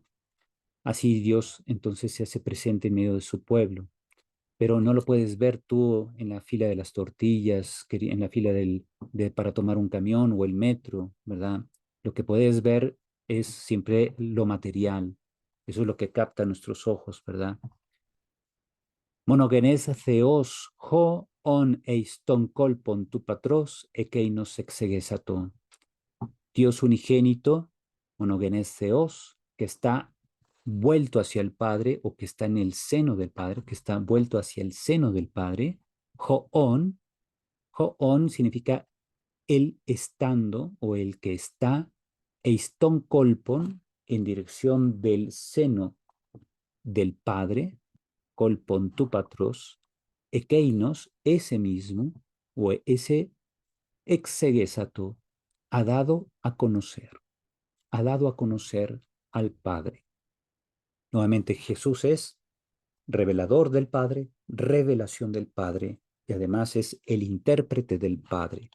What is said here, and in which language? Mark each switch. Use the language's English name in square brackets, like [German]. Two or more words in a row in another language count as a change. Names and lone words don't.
[Spanish] Así Dios entonces se hace presente en medio de su pueblo, pero no lo puedes ver tú en la fila de las tortillas, en la fila para tomar un camión o el metro, ¿verdad? Lo que puedes ver es siempre lo material. Eso es lo que capta nuestros ojos, ¿verdad? [Greek] Μονογενὴς θεὸς ὁ ὢν εἰς τὸν κόλπον τοῦ πατρὸς ἐκεῖνος ἐξηγήσατο. [Spanish] Dios unigénito, [Greek] μονογενὴς θεός, [Spanish] que está vuelto hacia el Padre o que está en el seno del Padre, que está vuelto hacia el seno del Padre. Hoon, hoon significa el estando o el que está, [Greek] εἰς τὸν κόλπον, [Spanish] en dirección del seno del Padre, [Greek] κόλπον τοῦ πατρὸς, ἐκεῖνος, [Spanish] ese mismo, o ese exegesato, ha dado a conocer al Padre. Nuevamente, Jesús es revelador del Padre, revelación del Padre, y además es el intérprete del Padre.